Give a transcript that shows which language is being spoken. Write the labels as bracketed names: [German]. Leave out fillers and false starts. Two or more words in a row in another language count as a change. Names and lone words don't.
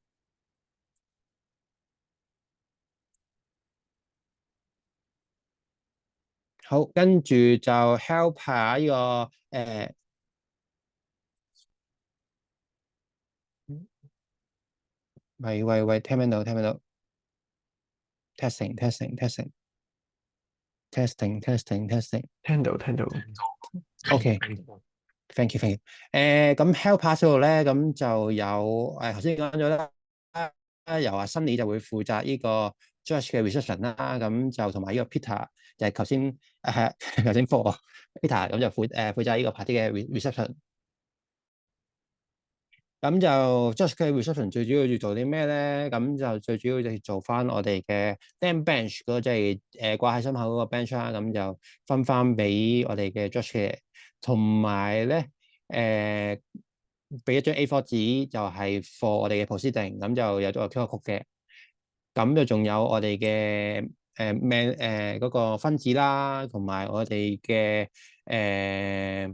[Cantonese] 好，跟住就 help 下呢個喂，聽唔聽到？聽唔聽到？testing。聽到， [English] OK，thank you。 [Cantonese] 咁 [English] help pass [Cantonese] 嗰度咧，咁就有頭先講咗啦，由阿 Sunny 就會負責呢個 Judge 嘅 reception 啦，咁就同埋呢個 Peter 就係頭先頭先覆我 Peter，咁就負責呢個 party 嘅 reception。咁就 Judge 嘅 reception 最主要做啲咩咧？咁就最主要就係做翻我哋嘅 damn bench 嗰個即係掛喺心口嗰個 bench 啦。咁就分翻俾我哋嘅 Judge 嘅，同埋咧俾一張 A4 紙就係 for 我哋嘅 proceeding，咁就有咗個 [English] QR code [Cantonese] 嘅。咁就仲有我哋嘅嗰個分子啦，同埋我哋嘅誒。